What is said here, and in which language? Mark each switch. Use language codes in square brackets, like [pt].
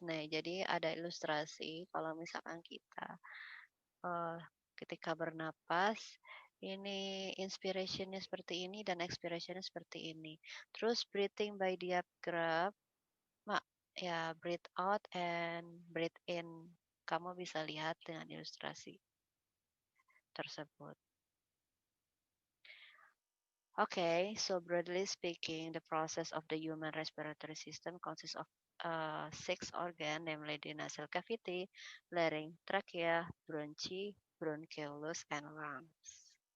[id] Nah, jadi ada ilustrasi kalau misalkan kita eh, ketika bernapas, ini inspirationnya seperti ini dan expirationnya seperti ini. [en] Terus breathing by diaphragm, mak, ya breathe out and breathe in. [id] Kamu bisa lihat dengan ilustrasi tersebut. [en] Okay, so broadly speaking, the process of the human respiratory system consists of six organs, namely the nasal cavity, larynx, trachea, bronchi, bronchioles, and lungs.